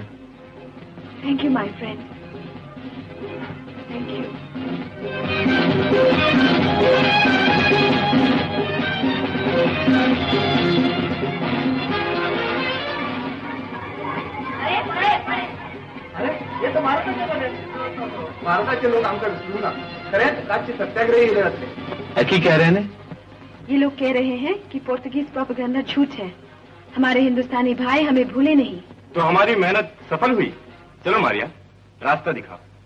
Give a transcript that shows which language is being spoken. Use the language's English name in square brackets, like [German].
[English] Thank you my friend, thank you. [Konkani] अरे ये तो भारताचे लोक आमका विसरू ना, खरेच कालचे सत्याग्रही इले असते। [Hindi] की कह रहे हैं? ये लोग कह रहे हैं कि पोर्तुगीज प्रोपेगेंडा झूठ है, हमारे हिंदुस्तानी भाई हमें भूले नहीं। तो हमारी मेहनत सफल हुई। चलो मारिया, रास्ता दिखाओ।